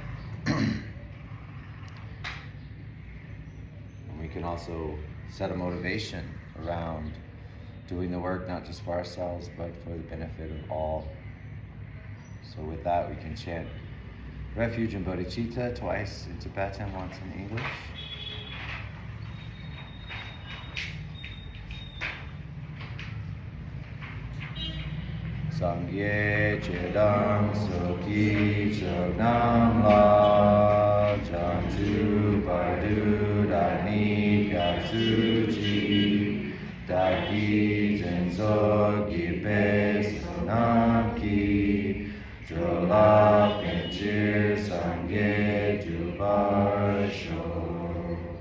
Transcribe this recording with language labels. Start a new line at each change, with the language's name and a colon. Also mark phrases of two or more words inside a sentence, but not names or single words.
English: And we can also set a motivation around doing the work not just for ourselves, but for the benefit of all. So with that, we can chant refuge and bodhicitta twice in Tibetan, once in English.
Tibetan: སངས་རྒྱས་ཆོས་དང་ཚོགས་ཀྱི་མཆོག་རྣམས ལ་བྱང་ཆུབ་བར་དུ་བདག་ནི་སྐྱབས་སུ་མཆི་བདག་གིས་སྦྱིན་སོགས་བགྱིས་པའི་བསོད་ནམས་ཀྱིས་འགྲོ་ལ་ཕན་ཕྱིར་སངས་རྒྱས་འགྲུབ་པར་ཤོག